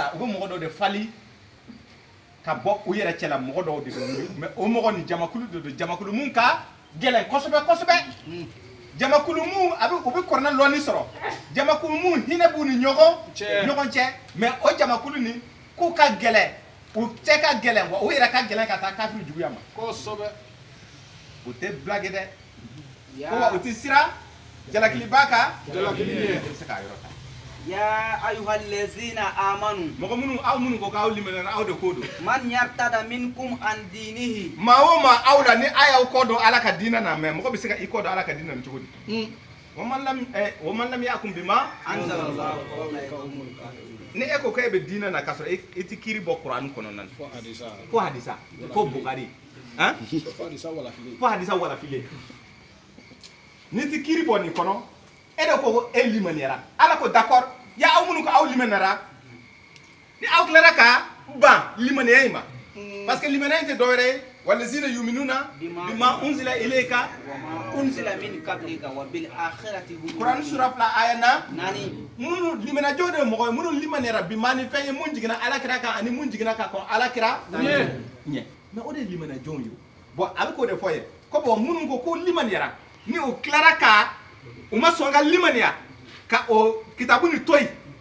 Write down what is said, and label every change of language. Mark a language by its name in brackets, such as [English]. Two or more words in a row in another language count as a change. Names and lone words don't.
[Bambara] sa u bɛ mɔgɔ dɔw de fali ka bɔ u yɛrɛ cɛla mɔgɔ dɔw de bɛ mais o mɔgɔ ni jamakulu de don jamakulu mun ka gɛlɛn kosɛbɛ kosɛbɛ jamakulu mun u bɛ Kuranɛ lɔnni sɔrɔ jamakulu mun hinɛ b'u ni ɲɔgɔn cɛ mais o jamakulu ni k'u ka gɛlɛn u cɛ ka gɛlɛn wa u yɛrɛ ka gɛlɛn ka taa kafiri juguya ma kosɛbɛ o tɛ blague dɛ ko wa u tɛ sira jalakiliba kan jalakili ɲɛ se k'a yɔrɔ ta [Arabic] يا أيها الذين آمنوا [Bambara] mɔgɔ minnu aw minnu ko k'aw limaniyara aw de ko don [Arabic] من يرتد منكم عن دينه [Bambara] maa o maa aw la ni a y'aw kɔ don Ala ka diinɛ na mais mɔgɔ bɛ se ka i kɔ don Ala ka diinɛ na cogo di [Arabic] ومن لم يحكم بما أنزل الله [Bambara] ni e ko k'e bɛ diinɛ na k'a sɔrɔ e tɛ kiiri bɔ Kur'ani kɔnɔna na ko hadisa ko Bukari fo hadisa walafile ni tɛ kiiri bɔ nin kɔnɔ e de ko e limaniyara Ala ko d'accord ya aw minnu ko aw limaniyara ni aw tilara ka ban limaniya in ma parce que limaniya in tɛ dɔwɛrɛ ye [Arabic] والذين يؤمنون بما أنزل إليك أنزل من قبلك وبالآخرة هم [Bambara] Quran sura 2 aya na nani minnu limaniyajɔ de mɔgɔ ye minnu limaniyara bi ma ni fɛn ye mun jiginna Alakira kan ani mun jiginna ka kɔn Alakira ɲɛ mais o de ye limaniyajɔnw ye bon a bɛ k'o de fɔ ye ko bon minnu ko ko limaniyara ni o tilara ka u ma sɔn ka limaniya ka o kitabu ni to yen